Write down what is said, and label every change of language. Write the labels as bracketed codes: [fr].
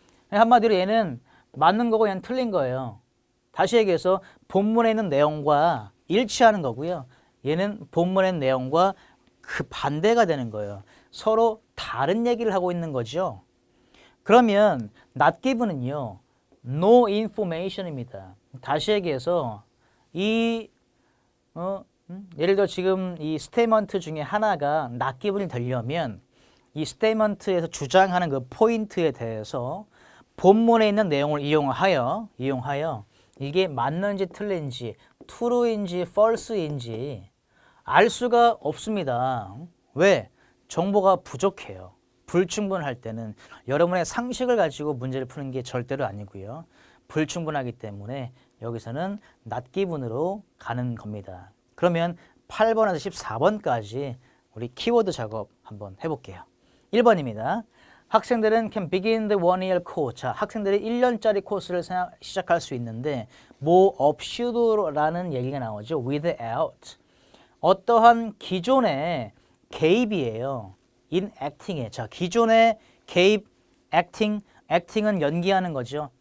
[ko] 한마디로 얘는 맞는 거고 얘는 틀린 거예요. 다시 얘기해서 본문에 있는 내용과 일치하는 거고요. 얘는 본문의 내용과 그 반대가 되는 거예요. 서로 다른 얘기를 하고 있는 거죠. 그러면 not given은요. [en] no information입니다. [ko] 다시 얘기해서 이 예를 들어 지금 이 스테이먼트 중에 하나가 not given이 되려면 이 스테이먼트에서 주장하는 그 포인트에 대해서 본문에 있는 내용을 이용하여 이게 맞는지 틀린지 true인지 false인지 알 수가 없습니다. 왜? 정보가 부족해요. 불충분할 때는 여러분의 상식을 가지고 문제를 푸는 게 절대로 아니고요. 불충분하기 때문에 여기서는 not given으로 가는 겁니다. 그러면 8번에서 14번까지 우리 키워드 작업 한번 해볼게요. 1번입니다. 학생들은 [en] can begin the one-year course. [ko] 자, 학생들이 1년짜리 코스를 시작할 수 있는데 뭐 없이도라는 얘기가 나오죠. [en] without. [ko] 어떠한 기존의 개입이에요. [en] in acting에. [ko] 자, 기존의 개입, acting은 연기하는 거죠.